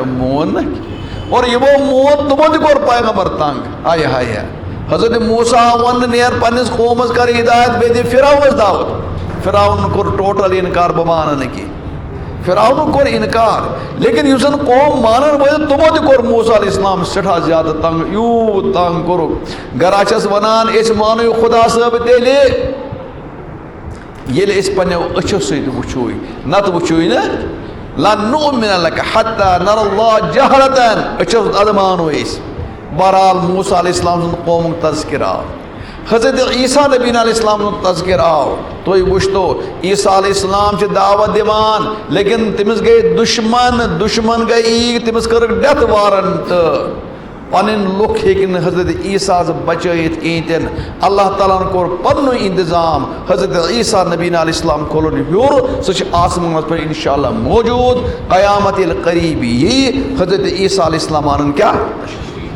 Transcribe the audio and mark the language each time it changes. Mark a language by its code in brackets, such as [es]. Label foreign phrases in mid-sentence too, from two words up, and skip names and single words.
[ks] نہٕ اور یِمو مون تِمو تہِ کوٚر پیغمبر تنگ آیے ہایے حضرت موسیٰ آو وننہٕ نیر پننِس قومس کر ہدایت بیٚیہِ دِ فرعونس دعوت فرعونن کوٚر ٹوٹل انکار بہٕ مانہٕ نہٕ کینٛہہ فرعونن کوٚر انکار لیکن یُس زن قوم مانن وٲلۍ تِمو تہِ کوٚر موسیٰ علیہ السلام سٮ۪ٹھاہ زیادٕ تنگ یوٗت تنگ کوٚرُکھ گرا چھس ونان أسۍ مانو خدا صٲب تیٚلہِ ییٚلہِ أسۍ پننیو أچھو سۭتۍ وٕچھوے نتہٕ وٕچھوے نہٕ [ar] لن نؤمن لک حتى نر اللہ جہرتن [ks] أچھو اَدٕ مانو أسۍ بہرحال موسیٰ علیہ السلام سُنٛد قومُک تذکرٕ آو حضرت عیسیٰ نبی علیہ السلام سُنٛد تذکرٕ آو تُہۍ وٕچھتو عیسیٰ علیہ السلام چھِ دعوت دِوان لیکن تٔمِس گٔے دُشمن گٔے ییٖتۍ تٔمِس کٔرٕکھ ڈیتھ وارنٹ پنٕنۍ لُکھ ہیٚکۍ نہٕ حضرت عیسیٰ بچٲیِتھ کِہیٖنۍ تہِ نہٕ اللہ تعالیٰ ہن کوٚر پننُے انتظام حضرت عیسیٰ نبی علیہ السلام کھولُن ہیوٚر سُہ چھُ آسمانس پٮ۪ٹھ انشاء اللہ موجوٗد قیامت ییٚلہِ قریٖب یی حضرت عیسیٰ علیہ السلام انن کیٛاہ